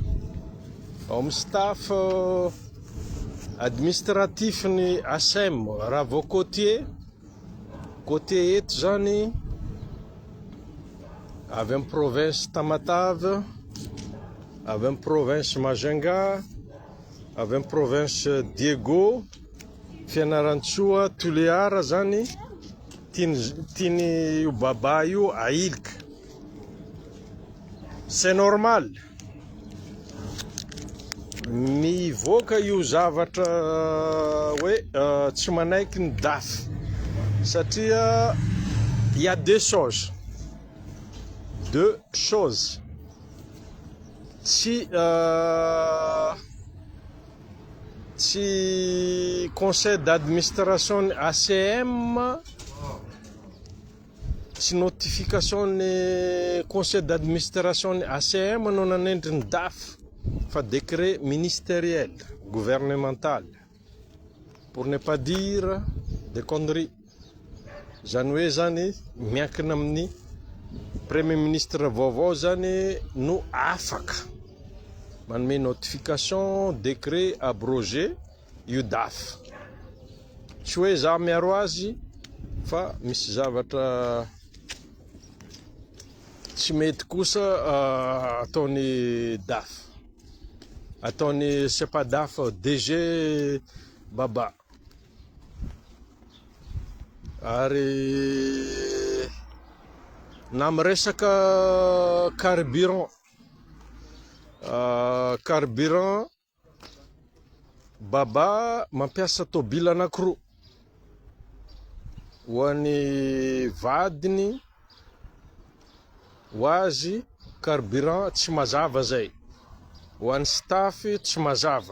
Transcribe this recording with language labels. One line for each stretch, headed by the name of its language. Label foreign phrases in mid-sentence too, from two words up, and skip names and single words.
Malagasy: Ao amin'ny
French: staff administratif
Malagasy: ny ASEM raha vao côtier eto zany avy amin'ny province Tamatave, avy amin'ny province Majunga, avy amin'ny province Diego, Fianarantsoa, Toliara zany tiany io Baba io ailika.
French: C'est normal.
Malagasy: Mivoaka io zavatra hoe tsy manaiky ny DAF satria
French: il y a deux choses
Malagasy: tsy
French: conseil d'administration ACM
Malagasy: tsy notification ny
French: conseil d'administration ACM
Malagasy: no nanendry ny DAF fa
French: décret ministériel gouvernemental pour ne pas dire des conneries.
Malagasy: Zany hoe zany miankina amin'ny
French: premier ministre
Malagasy: vaovao zany no afaka manome
French: notification décret abrogé
Malagasy: io DAF. Tsy hoe za miaro azy fa misy zavatra tsy mety kosa ataony DAF, ataony
French: c'est pas DAF,
Malagasy: DG Baba. Ary na miresaka carburant Baba mampiasa tôbila anankiroa ho an'ny vadiny ho azy carburant tsy mazava zay, ho an'ny staff tsy mazava.